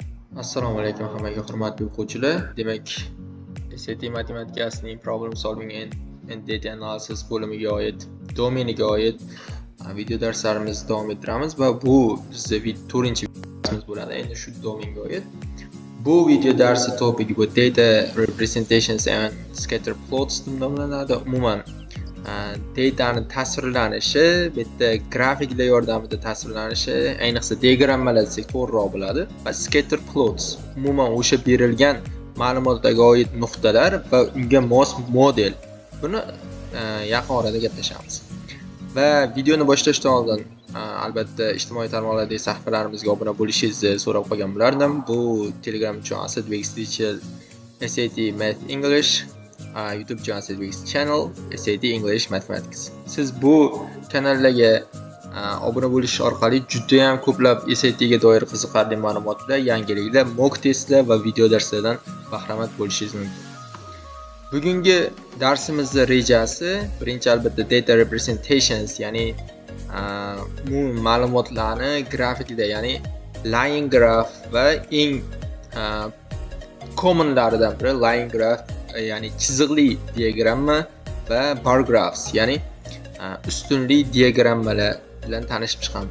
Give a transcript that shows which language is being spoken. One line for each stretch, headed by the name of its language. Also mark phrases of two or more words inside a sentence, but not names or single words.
Uzbek: Assalomu alaykum hammaga hurmatli o'quvchilar. Demak, SAT matematikasining
English: problem solving and data analysis
Uzbek: bo'limiga oid, domeniga oid video darslarimizni davom ettiramiz va bu bizning 4-chi darsimiz bo'ladi. Endi shu domenga oid. Bu video darsi topigi bu
English: data representations and scatter plots
Uzbek: nomlanadi. Umuman datani tasvirlanishi, bitta grafiklar yordamida tasvirlanishi, ayniqsa diagrammalar desak to'g'riroq bo'ladi. Va
English: scatter plots
Uzbek: umuman o'sha berilgan ma'lumotlarga oid nuqtalar va unga mos model. Buni yaqin orada gaplashamiz. Va videoni boshlashdan oldin albatta ijtimoiy tarmoqlardagi sahifalarimizga obuna bo'lishingizni so'rab qolgan bo'lardim. Bu Telegram uchun Asadbek Teacher SAT Math English, YouTube channel Asadbek Channel SAT English Mathematics. Siz bu kanallarga obuna bo'lish orqali juda ham ko'plab SAT ga doir qiziqarli ma'lumotlar, yangiliklar, mock testlar va video darslardan bahramand bo'lishingiz mumkin. Bugungi darsimizning rejasi birinchi albatta
English: data representations,
Uzbek: ya'ni ma'lumotlarni grafikda, ya'ni
English: line graph
Uzbek: va eng commonlaridan biri
English: line graph,
Uzbek: ya'ni chiziqli diagramma va
English: bar graphs,
Uzbek: ya'ni ustunli diagrammalar bilan tanishib chiqamiz.